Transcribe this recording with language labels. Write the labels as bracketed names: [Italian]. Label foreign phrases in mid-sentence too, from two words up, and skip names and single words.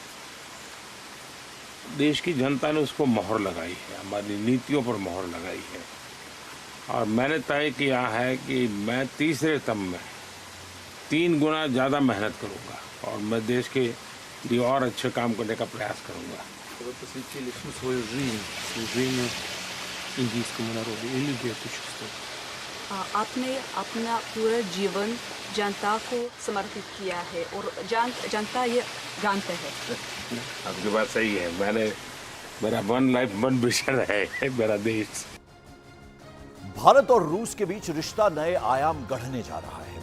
[Hindi] देश की जनता ने उसको मोहर लगाई है, हमारी नीतियों पर मोहर लगाई है और मैंने तय किया है कि मैं तीसरे टर्म में 3 गुना ज़्यादा मेहनत करूंगा और मैं देश के लिए और अच्छे काम करने का प्रयास करूंगा। [Russian] Вы посвятили всю свою жизнь служению индийскому народу. И люди это чувствуют. [Hindi] आपने अपना पूरा जीवन जनता को समर्पित किया है और जनता ये जानते हैं। आपकी बात सही है। मेरा [English] one life one vision [Hindi] है मेरा देश। भारत और रूस के बीच रिश्ता नए आयाम गढ़ने जा रहा है।